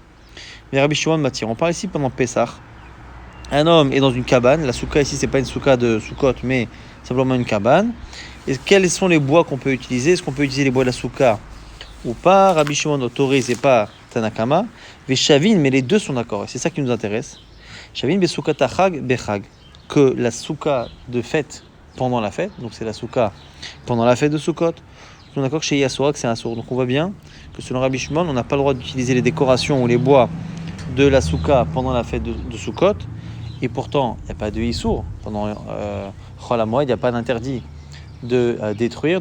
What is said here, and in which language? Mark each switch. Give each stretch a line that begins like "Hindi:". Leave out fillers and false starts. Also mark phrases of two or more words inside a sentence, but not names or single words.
French: Mais Rabbi Shimon m'attire. On parle ici pendant Pessah. Un homme est dans une cabane. La souka ici, c'est pas une souka de Soukot, mais simplement une cabane. Et quels sont les bois qu'on peut utiliser? Est-ce qu'on peut utiliser les bois de la souka ou pas? Rabbi Shimon autorise et pas Tanakama. Veshavin, mais les deux sont d'accord. Et c'est ça qui nous intéresse.
Hebrew: שווין בסוכה דחג בחג.
French: Que la souka de fête pendant la fête, donc c'est la souka pendant la fête de Soukot. On est d'accord que chez Yassoura, que c'est un sourd. Donc on voit bien que selon Rabbi Shimon, on n'a pas le droit d'utiliser les décorations ou les bois de la souka pendant la fête de Soukot. Et pourtant, il n'y a pas de Issour. Pendant Chol HaMoed, il n'y a pas d'interdit de détruire.